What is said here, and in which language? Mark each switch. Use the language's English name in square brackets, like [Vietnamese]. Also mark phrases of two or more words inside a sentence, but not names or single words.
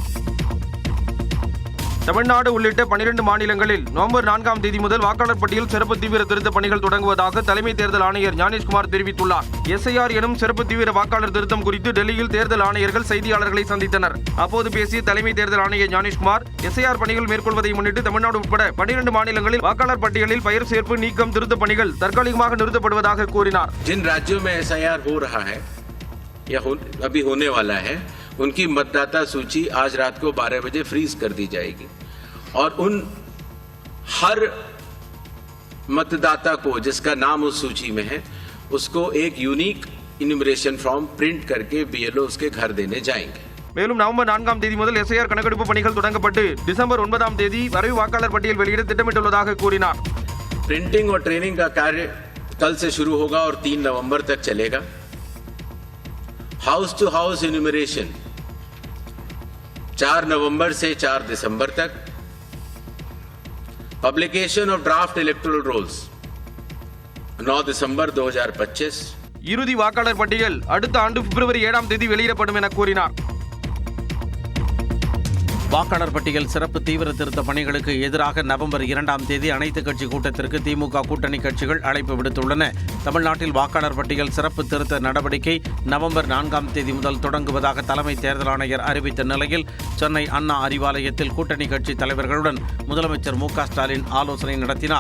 [Tamil] தமிழ்நாடு உள்ளிட்ட 12 மாநிலங்களில் நவம்பர் 4ஆம் தேதி முதல் வாக்காளர் பட்டியல் சிறப்பு தீவிர திருத்த பணிகள் தொடங்குவதாக தலைமை தேர்தல் ஆணையர் ஞானேஷ்குமார் தெரிவித்துள்ளார். எஸ்ஐஆர் எனும் சிறப்பு தீவிர வாக்காளர் திருத்தம் குறித்து டெல்லியில் தேர்தல் ஆணையர்கள் செய்தியாளர்களை சந்தித்தனர். அப்போது பேசிய தலைமை தேர்தல் ஆணையர் ஞானேஷ்குமார், எஸ்ஐஆர் பணிகள் மேற்கொள்வதை முன்னிட்டு தமிழ்நாடு உட்பட 12 மாநிலங்களில் வாக்காளர் பட்டியலில் பெயர் சேர்ப்பு நீக்கம் திருத்த பணிகள் தற்காலிகமாக நிறுத்தப்படுவதாக கூறினார். [Hindi] जिन राज्यों में एसआईआर हो रहा है या अभी होने वाला है, उनकी मतदाता सूची आज रात को 12 बजे फ्रीज कर दी जाएगी और उन हर मतदाता को जिसका नाम उस सूची में है उसको एक [English] unique enumeration form [Hindi] प्रिंट करके बीएलओ उसके घर देने जाएंगे. [Tamil] மேலும் நவம்பர் 4ஆம் தேதி முதல் எஸ்ஐஆர் கணக்கெடுப்பு பணிகள் தொடங்கப்பட்டு டிசம்பர் 9ஆம் தேதி வரைவு வாக்காளர் பட்டியல் வெளியிட திட்டமிட்டுள்ளதாக கூறினார். [Hindi] प्रिंटिंग और ट्रेनिंग का कार्य कल से शुरू होगा और 3 नवंबर तक चलेगा. [English] house to house enumeration [Hindi] 4 नवंबर से 4 दिसंबर तक. [English] publication of draft electoral rolls 9 दिसंबर 2025. [Tamil] இறுதி வாக்காளர் பட்டியல் அடுத்த ஆண்டு பிப்ரவரி 7ஆம் தேதி வெளியிடப்படும் என கூறினார். வாக்காளர் பட்டியல் சிறப்பு தீவிர திருத்த பணிகளுக்கு எதிராக நவம்பர் 2ஆம் தேதி அனைத்து கட்சி கூட்டத்திற்கு திமுக கூட்டணி கட்சிகள் அழைப்பு விடுத்துள்ளன. தமிழ்நாட்டில் வாக்காளர் பட்டியல் சிறப்பு திருத்த நடவடிக்கை நவம்பர் 4ஆம் தேதி முதல் தொடங்குவதாக தலைமை தேர்தல் ஆணையர் அறிவித்த நிலையில் சென்னை அண்ணா அறிவாலயத்தில் கூட்டணி கட்சி தலைவர்களுடன் முதலமைச்சர் மு.க.ஸ்டாலின் ஆலோசனை நடத்தினார்.